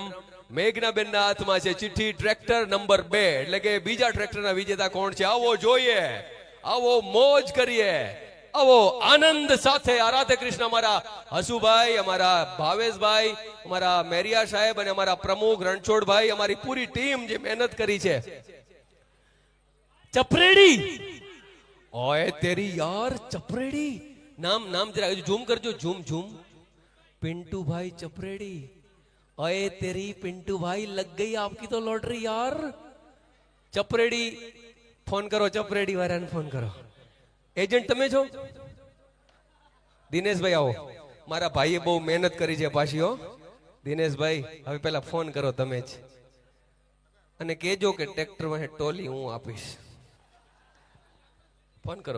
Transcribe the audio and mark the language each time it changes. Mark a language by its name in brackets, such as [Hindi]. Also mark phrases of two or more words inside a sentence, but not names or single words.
[Gujarati] મેઘનાબેન ના હાથમાં છે ચિઠ્ઠી, ટ્રેક્ટર નંબર 2, એટલે કે બીજા ટ્રેક્ટરના વિજેતા કોણ છે આવો જોઈએ, આવો મોજ કરીએ, આવો આનંદ સાથે આ રાધે કૃષ્ણ અમારા હસુભાઈ, અમારા ભાવેશભાઈ, અમારા મેરિયા સાહેબ અને અમારા પ્રમુખ રણછોડભાઈ, અમારી પૂરી ટીમ જે મહેનત કરી છે. ચપરેડી, [Hindi] ओय तेरी यार [Gujarati] ચપરેડી, નામ જરા ઝૂમ કરજો, ઝૂમ. [Hindi] पिंटू भाई चपरेड़ी, अये तेरी पिंटू भाई लग गई आपकी तो लॉटरी यार. [Gujarati] ચપરેડી ફોન કરો, ચપરેડી વાળાને ફોન કરો. એજન્ટ તમે છો? દિનેશભાઈ આવો, મારા ભાઈએ બહુ મહેનત કરી છે પાછી હો. દિનેશભાઈ હવે પેલા ફોન કરો તમે જ, અને કહેજો કે ટ્રેક્ટર માં ટોલી હું આપીશ. ફોન કરો.